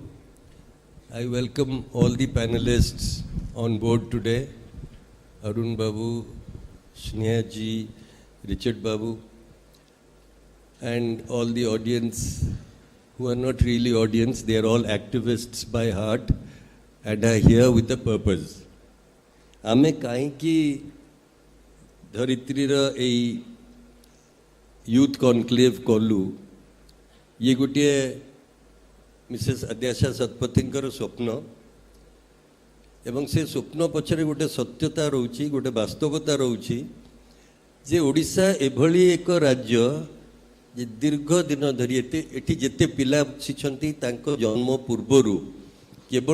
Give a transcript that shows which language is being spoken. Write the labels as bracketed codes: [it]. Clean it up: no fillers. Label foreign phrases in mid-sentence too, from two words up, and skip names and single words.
[en] I welcome all the panelists on board today. Arun Babu, Sneha ji, Richard Babu, and all the audience who are not really audience, they are all activists by heart and are here with a purpose. [or] ଆମେ କାହିଁକି ଧରିତ୍ରୀ ର ଏଇ [en] youth conclave [or] କଲୁ, ଯେ ଗୋଟିଏ Mrs. Adyasha Satpathiଙ୍କର ସ୍ୱପ୍ନ, ଏବଂ ସେ ସ୍ୱପ୍ନ ପଛରେ ଗୋଟେ ସତ୍ୟତା ରହୁଛି, ଗୋଟେ ବାସ୍ତବତା ରହୁଛି ଯେ ଓଡ଼ିଶା ଏଭଳି ଏକ ରାଜ୍ୟ ଯେ ଦୀର୍ଘ ଦିନ ଧରି ଏଠି ଯେତେ ପିଲା ଆସିଛନ୍ତି ତାଙ୍କ ଜନ୍ମ ପୂର୍ବରୁ କେବଳ